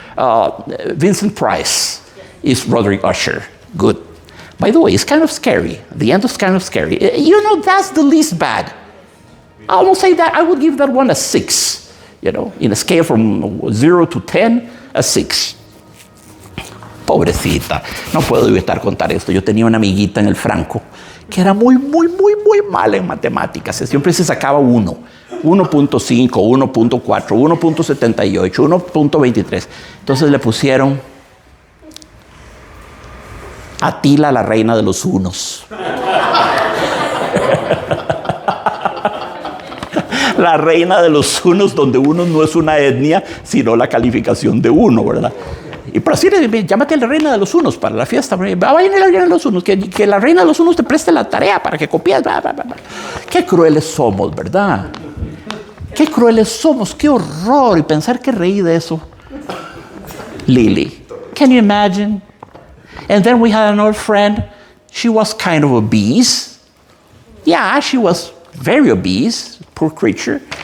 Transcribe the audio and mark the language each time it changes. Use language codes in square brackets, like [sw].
[en] Vincent Price is Roderick Usher. Good. By the way, it's kind of scary. The end is kind of scary. You know, that's the least bad. I will say that I would give that one a 6. You know, in a scale from 0 to 10, a 6. [es] Pobrecita, no puedo evitar contar esto. Yo tenía una amiguita en el Franco que era muy mala en matemáticas. Siempre se sacaba 1, 1.5, 1.4, 1.78, 1.23. Entonces le pusieron Atila, la reina de los unos. La reina de los unos, donde uno no es una etnia, sino la calificación de 1, ¿verdad? Y por así, llámate a la reina de los unos para la fiesta. Vayan a la reina de los unos, que la reina de los unos te preste la tarea para que copies. Bla, bla, bla. Qué crueles somos, ¿verdad? Qué crueles somos, qué horror. Y pensar que reí de eso. [en] Lily, can you imagine? And then we had another friend. She was kind of obese. Yeah, she was very obese, poor creature.